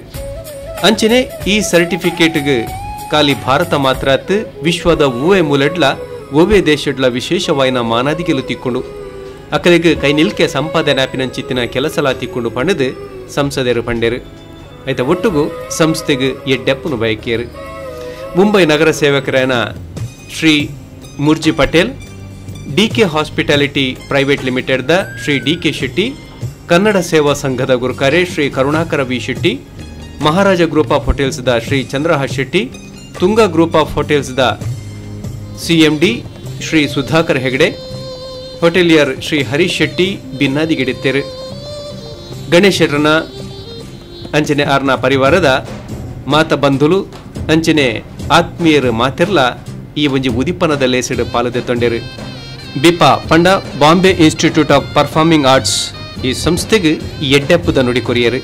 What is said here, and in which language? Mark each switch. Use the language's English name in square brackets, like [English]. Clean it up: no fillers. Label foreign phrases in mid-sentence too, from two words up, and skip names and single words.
[Tulu] ಅಂಚನೆ ಈ ಸರ್ಟಿಫಿಕೇಟ್ಗ್ ಖಾಲಿ ಭಾರತ ಮಾತ್ರ ಅತ್ತು ವಿಶ್ವದ ಒವ್ವೇ ಮೂಲೆಡ್ಲ ಒವ್ವೇ ದೇಶಡ್ಲ ವಿಶೇಷವಾಯಿನ ಮಾನಾದಿಗೆಲು ತಿಕ್ಕೊಂಡು ಅಕಲೆಗ್ ಕೈ ನಿಲ್ಕೆ ಸಂಪಾದನೆ ಆಪಿನಂಚಿತ್ತಿನ ಕೆಲಸಲ ತಿಕ್ಕೊಂಡು ಪಂಡದು ಸಂಸದರು ಪಂಡೇರು. ಐತ ಒಟ್ಟುಗು ಸಂಸ್ಥೆಗ್ ಎಡ್ಡೆಪ್ಪನು ಬಯಕೇರು. ಮುಂಬೈ ನಗರ ಸೇವಕರೇನ ಶ್ರೀ ಮುರ್ಜಿ ಪಟೇಲ್, DK ಹಾಸ್ಪಿಟಾಲಿಟಿ ಪ್ರೈವೇಟ್ ಲಿಮಿಟೆಡ್ದ ಶ್ರೀ DK ಶೆಟ್ಟಿ, ಕನ್ನಡ ಸೇವಾ ಸಂಘದ ಗುರುಕಾರೆ ಶ್ರೀ ಕರುಣಾಕರ ವಿ ಶೆಟ್ಟಿ, ಮಹಾರಾಜ ಗ್ರೂಪ್ ಆಫ್ ಹೋಟೆಲ್ಸ್ದ ಶ್ರೀ ಚಂದ್ರಹಾಸ್ ಶೆಟ್ಟಿ, ತುಂಗ ಗ್ರೂಪ್ ಆಫ್ ಹೋಟೆಲ್ಸ್ದ CMD ಶ್ರೀ ಸುಧಾಕರ್ ಹೆಗಡೆ, ಹೋಟೆಲಿಯರ್ ಶ್ರೀ ಹರೀಶ್ ಶೆಟ್ಟಿ ಭಿನ್ನಾದಿಗಿಡಿತ್ತೇರು. ಗಣೇಶ್ ಶೆಟ್ಟರ್ನ ಅಂಚನೆ ಆರ್ನ ಪರಿವಾರದ ಮಾತ ಬಂಧುಲು ಅಂಚನೆ ಆತ್ಮೀಯರು ಮಾತಿರ್ಲ ಈ ಒಂಜಿ ಉದಿಪನದ ಲೇಸಿಡು ಪಾಲದೆ ತೊಂಡೆರು. ಬಿಪಾ ಪಂಡ ಬಾಂಬೆ ಇನ್ಸ್ಟಿಟ್ಯೂಟ್ ಆಫ್ ಪರ್ಫಾರ್ಮಿಂಗ್ ಆರ್ಟ್ಸ್ ಈ ಸಂಸ್ಥೆಗೆ ಎಡ್ಡೆಪ್ಪುದ ನುಡಿ ಕೊರಿಯರು.